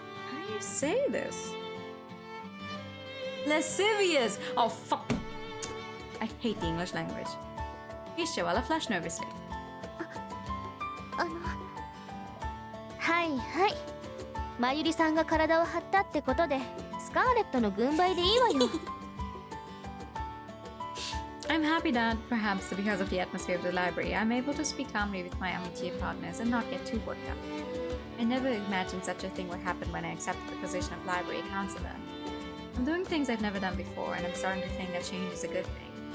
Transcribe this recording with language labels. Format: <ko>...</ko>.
<en>How do you say this? Lascivious! Oh, fuck! I hate the English language. Ishawala flushed nervously.</en> <ja>はいはい。まゆりさんが体を張ったってことでスカーレットの軍配でいいわよ。</ja> <en>I'm happy that, perhaps because of the atmosphere of the library, I'm able to speak calmly with my amitié partners and not get too worked up. I never imagined such a thing would happen when I accepted the position of library counselor. I'm doing things I've never done before, and I'm starting to think that change is a good thing.</en>